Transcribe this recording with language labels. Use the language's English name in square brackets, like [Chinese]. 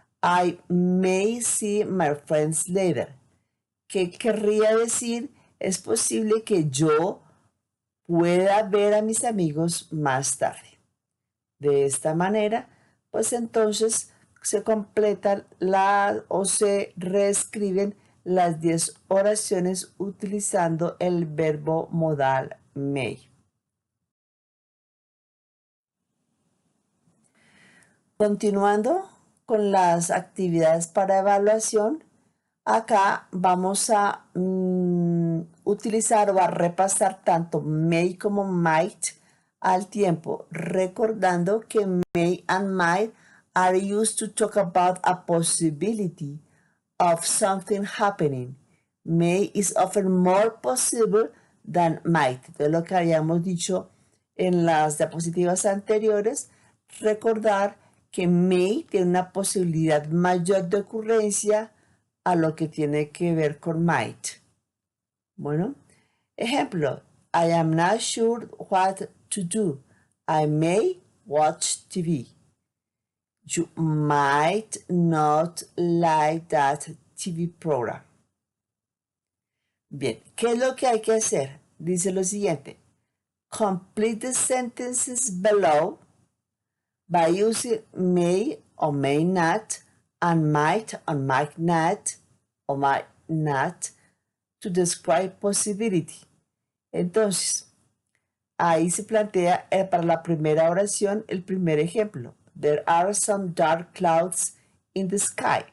[English] I may see my friends later. [Spanish] ¿Qué querría decir? Es posible que yo pueda ver a mis amigos más tarde. De esta manera, pues entonces se completan o se reescriben las 10 oraciones utilizando el verbo modal may. Continuando con las actividades para evaluación, acá vamos a utilizar o a repasar tanto may como might al tiempo, recordando que [English] may and might are used to talk about a possibility of something happening. May is often more possible than might. [Spanish] De lo que habíamos dicho en las diapositivas anteriores, recordar que may tiene una posibilidad mayor de ocurrencia a lo que tiene que ver con might. Bueno, ejemplo, [English] I am not sure what to do. I may watch TV. You might not like that TV program. [Spanish] Bien, ¿qué es lo que hay que hacer? Dice lo siguiente. [English] Complete the sentences below by using may or may not and might or might not to describe possibility. [Spanish] Entonces, ahí se plantea para la primera oración el primer ejemplo. [English] There are some dark clouds in the sky.